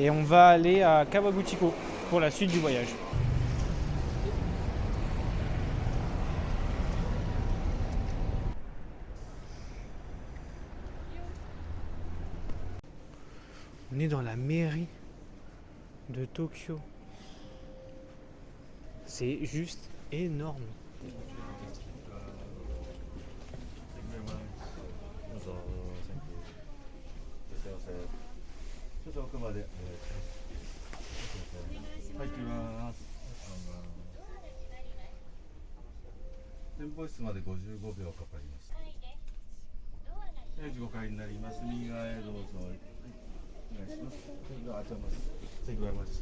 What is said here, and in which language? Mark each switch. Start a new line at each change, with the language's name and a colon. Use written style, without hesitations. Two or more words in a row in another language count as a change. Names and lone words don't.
French: Et on va aller à Kawaguchiko pour la suite du voyage. On est dans la mairie de Tokyo. C'est juste énorme.
Japanese: ちょっと奥までお願いします。入ってみます。展望室まで55秒かかります。45階になります。右側へどうぞ。お願いします。ではあちらます。
English: Thank you very much。